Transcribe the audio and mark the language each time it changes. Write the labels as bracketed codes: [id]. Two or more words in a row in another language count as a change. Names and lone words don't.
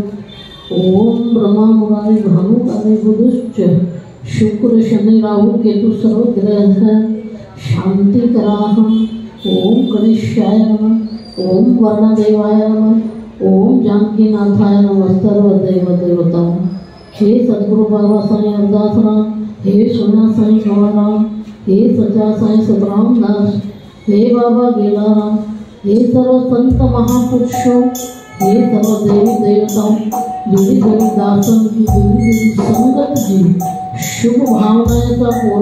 [sa] ओम ब्रह्मा मुरारी भानुकाले बुधश्च शुक्र शनि राहु केतु सर्वग्रह शांति कराहं। ओम गणेशाय नमः। ओम वर्णदेवाय नमः। ओम जानकीनाथाय नमः। [hi] सर्वदेव देवताओं हे सद्गुरु बाबा साईं अरदासराम, हे सोना साईं गौराम, हे सच्चा साईं सतराम दास, हे बाबा गेलाराम, हे सर्व संत महापुरुषों, हे सर्व देवी देवताओं, देवी देवी दासन की देवी देवी संगत जी शुभ भावनाएं का पूर्ण